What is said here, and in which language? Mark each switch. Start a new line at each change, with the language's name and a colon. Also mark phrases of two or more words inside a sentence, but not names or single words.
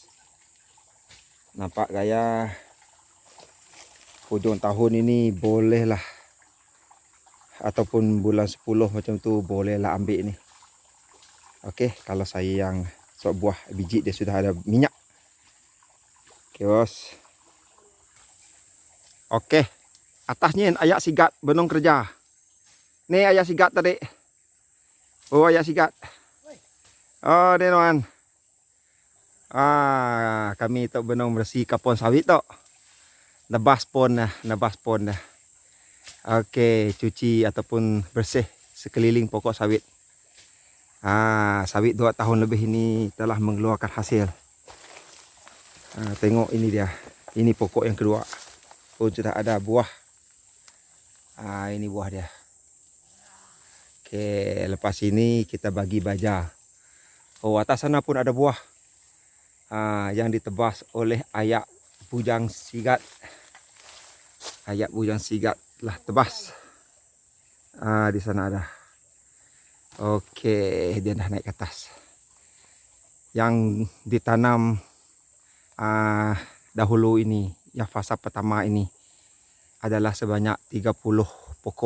Malay: Nampak gaya hujung tahun ini bolehlah, ataupun bulan 10 macam tu bolehlah ambil ni. Okey, kalau saya yang buah biji dia sudah ada minyak. Okey, bos. Okey. Atasnya ayak sigat benong kerja. Ni ayak sigat tadi. Oh, ayak sigat. Oh, dia tuan. Kami tu benong bersih kapon sawit tu. Nebas pon dah. Okey, cuci ataupun bersih sekeliling pokok sawit. Sawit 2 tahun lebih ini telah mengeluarkan hasil. Tengok ini dia. Ini pokok yang kedua. Oh, sudah ada buah. Ini buah dia. Okey, lepas ini kita bagi baja. Oh, atas sana pun ada buah. Yang ditebas oleh ayak bujang sigat. Ayak bujang sigat lah tebas. Di sana ada. Okey, dia dah naik ke atas. Yang ditanam dahulu ini, yang fasa pertama ini adalah sebanyak 30 pokok.